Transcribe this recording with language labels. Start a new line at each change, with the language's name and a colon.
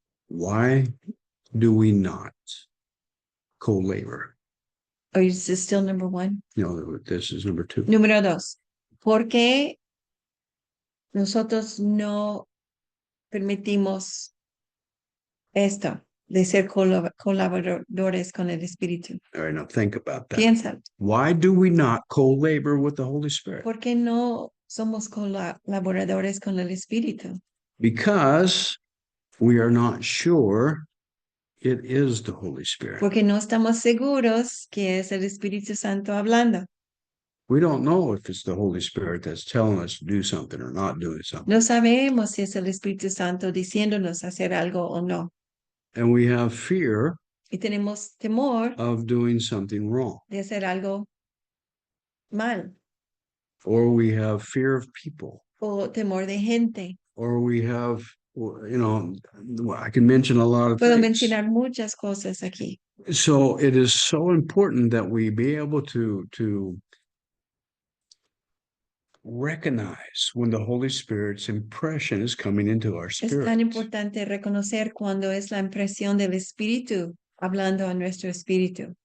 English: why do we not co-labor? Is this still number 1? No, this is number 2.
Spanish: Número 2. ¿Por qué nosotros no permitimos esto de ser colaboradores con el Espíritu?
English: All right, now think about that.
Spanish: Piensa,
English: Why do we not co-labor with the Holy Spirit?
Spanish: ¿por qué no somos colaboradores con el Espíritu?
English: Because we are not sure it is the Holy Spirit.
Spanish: Porque no estamos seguros que es el Espíritu Santo hablando.
English: We don't know if it's the Holy Spirit that's telling us to do something or not doing something.
Spanish: No sabemos si es el Espíritu Santo diciéndonos hacer algo o no.
English: And we have fear
Spanish: Y tenemos temor
English: of doing something wrong,
Spanish: de hacer algo mal
English: or we have fear of people,
Spanish: o temor de gente.
English: or we have, I can mention a lot of
Spanish: Puedo
English: things.
Spanish: mencionar muchas cosas aquí.
English: So it is so important that we be able to recognize when the Holy Spirit's impression is coming into our
Spanish: Es
English: spirit.
Spanish: tan importante reconocer cuando es la impresión del Espíritu hablando a nuestro espíritu.